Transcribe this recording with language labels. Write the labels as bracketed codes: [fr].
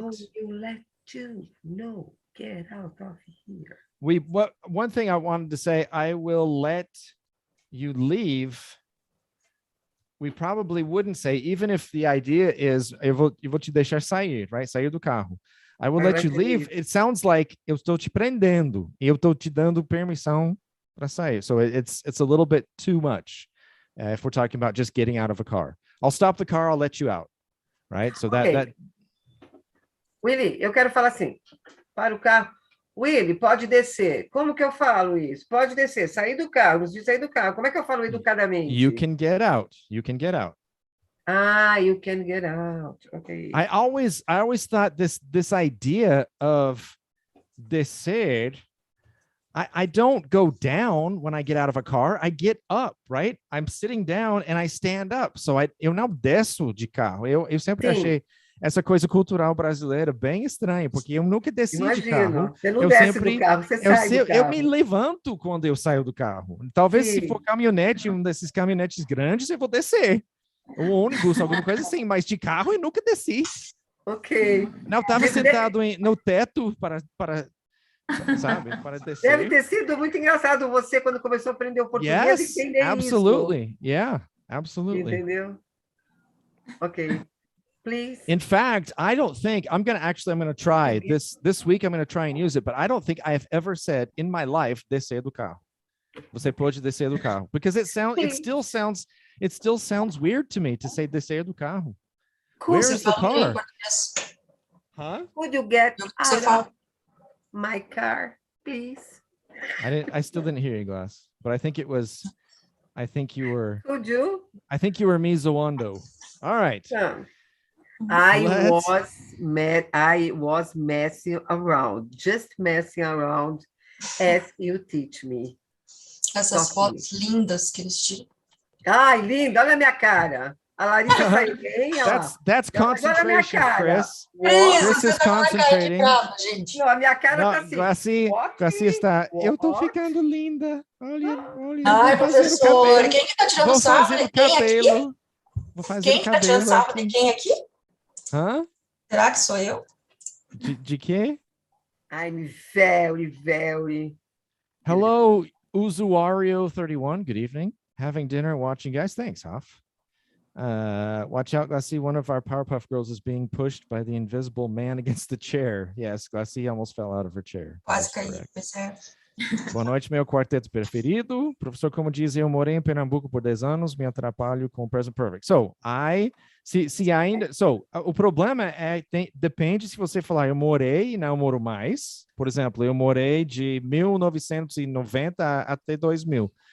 [en] How you let you? No, get out of here. One thing I wanted to say, I will let you leave. We probably wouldn't say, even if the idea is, [pt] eu vou te deixar sair, [en] right? [pt] Sair do carro. [en] I will let you leave. It sounds like [pt] eu estou te prendendo. E eu estou te dando permissão para sair. [en] So it's a little bit too much if we're talking about just getting out of a car. I'll stop the car, I'll let you out, right? So that [pt] Willy, eu quero falar assim, para o carro. Willy, pode descer. Como que eu falo isso? Pode descer, sair do carro, nos diz sair do carro. Como é que eu falo educadamente? [en] you can get out. You can get out. Ah, you can get out. Okay. I always thought this idea of descer, I don't go down when I get out of a car. I get up, right? I'm sitting down and I stand up. [pt] So eu não desço de carro. Eu sempre achei essa coisa cultural brasileira bem estranha, porque eu nunca desci de carro. Você não desce do carro, você sai do carro. Eu me levanto quando eu saio do carro. Talvez se for caminhonete, um desses caminhonetes grandes, eu vou descer. Um ônibus, alguma coisa assim, mas de carro eu nunca desci. Ok. Não, eu estava sentado no teto para sabe, para descer. Deve ter sido muito engraçado você, quando começou a aprender o português, entender [en] absolutely. [pt] isso. [en] Yeah, absolutely. [pt] Entendeu? Ok. Please. [en] In fact, I don't think I'm going to try this week. I'm going to try and use it, but I don't think I have ever said in my life, [pt] descer do carro. Você pode descer do carro, [en] because it still sounds weird to me to say [pt] descer do carro. [en] Where is the car? Huh? Could you get out of my car, please? I still didn't hear you, Glass, but I think you were Could you? I think you were [pt] me zoando. [en] All right. I was messing around, just messing around as you teach me. [pt] Essas fotos lindas que eles tiram. Ai, linda, olha a minha cara. A Larissa saiu bem, [en] That's concentration, Chris. Chris is concentrating. [pt] Não, a minha cara tá assim. Glaci está. Eu tô ficando linda. Olha. Ai, professor, quem que tá tirando sarro? Vou fazer o cabelo. Quem que tá tirando sarro de quem aqui? Hã? Será que sou eu? De quê? [en] I'm very. Hello, Usuario31. Good evening. Having dinner, watching, guys. Thanks, Hoff. Watch out, Glaci. One of our Powerpuff Girls is being pushed by the invisible man against the chair. Yes, Glaci almost fell out of her chair. [pt] Quase caí, percebe? Boa noite, meu quarteto preferido. Professor, como diz, eu morei em Pernambuco por 10 anos, me atrapalho com o present perfect. So, o problema depende se você falar eu morei e não moro mais. Por exemplo, eu morei de 1990 até 2000.